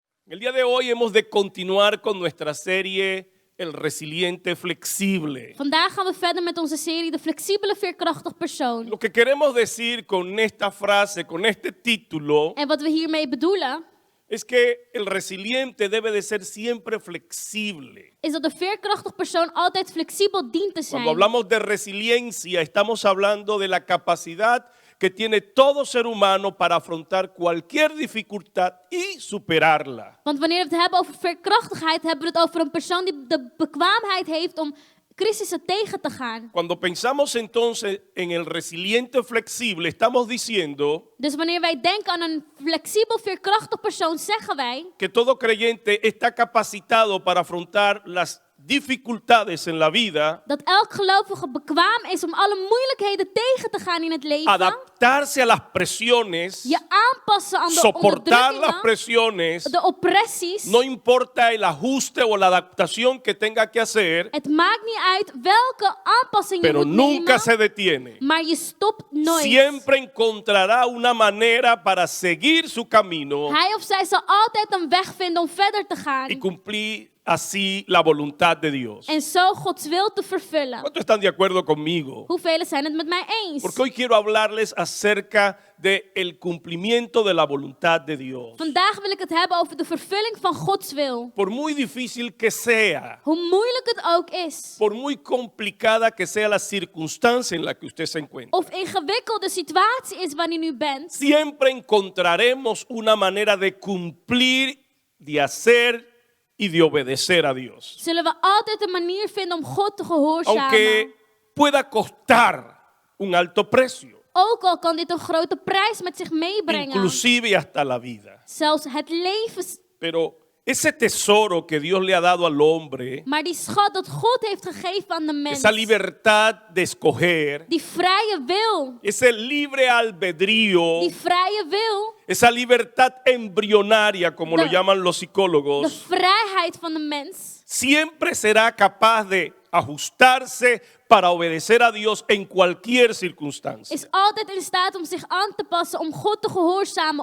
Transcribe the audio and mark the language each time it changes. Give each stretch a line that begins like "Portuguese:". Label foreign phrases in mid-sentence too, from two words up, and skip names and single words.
Spanish: El día de hoy hemos de continuar con nuestra serie El Resiliente Flexible.
Dutch: Vandaag gaan we verder met onze serie De Flexibele Veerkrachtig Persoon.
Spanish: Lo que queremos decir con esta frase, con este título,
Dutch: En wat we hiermee bedoelen,
Spanish: es que el resiliente debe de ser siempre flexible.
Dutch: is dat de veerkrachtig persoon altijd flexibel dient te zijn.
Spanish: Cuando hablamos de resiliencia, estamos hablando de la capacidad que tiene todo ser humano para afrontar cualquier dificultad y superarla.
Dutch: Want wanneer we het hebben over veerkrachtigheid, hebben we het over een persoon die de bekwaamheid heeft om crisissen tegen te gaan.
Spanish: Cuando pensamos entonces en el resiliente flexible, estamos diciendo
Dutch: Dus wanneer wij denken aan een flexibel veerkrachtig persoon, zeggen wij
Spanish: que todo creyente está capacitado para afrontar las dificultades en la vida,
Dutch: dat elk gelovige bekwaam is om alle moeilijkheden tegen te gaan in het leven.
Spanish: adaptarse a las presiones,
Dutch: Je aanpassen aan de
Spanish: soportar las
Dutch: onderdrukkingen,
Spanish: presiones,
Dutch: de oppressies.
Spanish: no importa el ajuste o la adaptación que tenga que hacer,
Dutch: Het maakt niet uit welke aanpassing je
Spanish: pero
Dutch: moet
Spanish: nunca
Dutch: nemen,
Spanish: se detiene.
Dutch: maar je stopt nooit.
Spanish: Siempre encontrará una manera para seguir su camino
Dutch: Hij of zij zal altijd een weg vinden om verder te
Spanish: y
Dutch: gaan.
Spanish: cumplir así la voluntad de Dios.
Dutch: En zo Gods wil te vervullen.
Spanish: ¿Cuántos están de acuerdo conmigo?
Dutch: Hoeveel zijn het met mij eens?
Spanish: Porque hoy quiero hablarles acerca del cumplimiento de la voluntad de Dios.
Dutch: Vandaag wil ik het hebben over de vervulling van Gods wil.
Spanish: Por muy difícil que sea,
Dutch: Hoe moeilijk het ook is.
Spanish: por muy complicada que sea la circunstancia en la que usted se encuentra,
Dutch: Of ingewikkelde situatie is waarin u bent.
Spanish: siempre encontraremos una manera de cumplir, de hacer y de obedecer a Dios.
Dutch: Zullen we altijd een manier vinden om God te gehoorzamen.
Spanish: Aunque pueda costar un alto precio,
Dutch: Ook al kan dit een grote prijs met zich meebrengen.
Spanish: inclusive hasta la vida.
Dutch: Zelfs het leven.
Spanish: Pero ese tesoro que Dios le ha dado al hombre,
Dutch: Maar die schat dat God heeft gegeven aan de mens.
Spanish: esa libertad de escoger,
Dutch: Die vrije wil.
Spanish: ese libre albedrío,
Dutch: Die vrije wil.
Spanish: esa libertad embrionaria, como lo
Dutch: De-
Spanish: llaman los
Dutch: De
Spanish: psicólogos,
Dutch: vrijheid van de mens.
Spanish: siempre será capaz de ajustarse para obedecer a Dios en cualquier circunstancia.
Dutch: Is altijd in staat om zich aan te passen. Om God te gehoorzamen.